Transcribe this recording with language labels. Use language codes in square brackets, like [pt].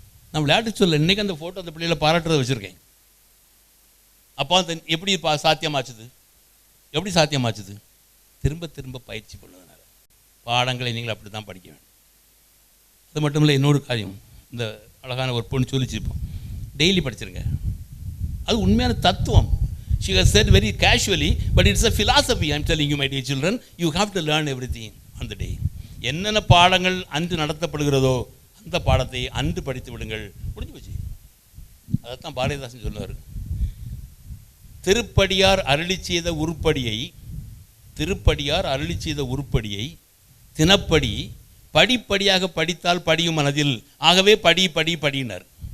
[ta] நான் விளையாட்டு சொல்ல, இன்றைக்கி அந்த ஃபோட்டோ அந்த பிள்ளைகளை பாராட்டுறதை வச்சுருக்கேன். அப்போ அந்த எப்படி சாத்தியமாச்சுது? எப்படி சாத்தியமாச்சுது? திரும்ப திரும்ப பயிற்சி பண்ணுவதனால. பாடங்களை நீங்கள் அப்படி தான் படிக்க வேண்டும். அது மட்டும் இல்லை, இன்னொரு காரியம், இந்த அழகான ஒரு பொண்ணு சொல்லிச்சிருப்போம், டெய்லி படிச்சிருங்க. அது உண்மையான தத்துவம். [en] She has said very casually, but it's a philosophy. I am telling you, my dear children, you have to learn everything on the day. [ta] என்னென்ன பாடங்கள் அன்று நடத்தப்படுகிறதோ அந்த பாடத்தை அன்று படித்து விடுங்கள், முடிஞ்சு போச்சு. அதைத்தான் பாரதிதாசன் சொல்லுவார். திருப்படியார் அருளி செய்த உருப்படியை, திருப்படியார் அருளி செய்த உருப்படியை தினப்படி படிப்படியாக படித்தால் படியும் மனதில், ஆகவே படி படி படினார்.